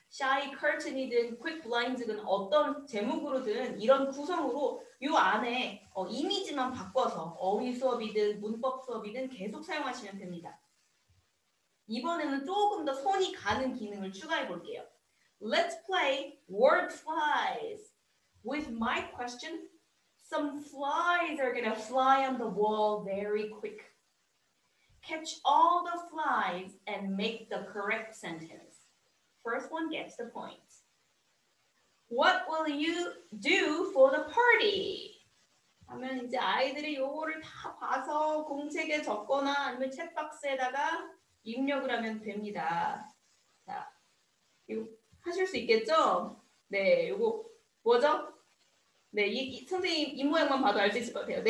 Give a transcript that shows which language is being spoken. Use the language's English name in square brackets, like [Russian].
[Korean] Shy Curtain이든 Quick Blinds든 어떤 제목으로든 이런 구성으로 이 안에 이미지만 바꿔서 어휘 수업이든 문법 수업이든 계속 사용하시면 됩니다. 이번에는 조금 더 손이 가는 기능을 추가해 볼게요. [English] Let's play word flies. With my question, some flies are gonna fly on the wall very quick. Catch all the flies and make the correct sentence. First one gets the point. What will you do for the party? [Korean] 하면 이제 아이들이 요거를 다 봐서 공책에 적거나 아니면 챗박스에다가 입력을 하면 됩니다. 자, 이거 하실 수 있겠죠? 네, 요거 뭐죠? 네, 선생님 입모양만 봐도 알 수 있을 것 같아요.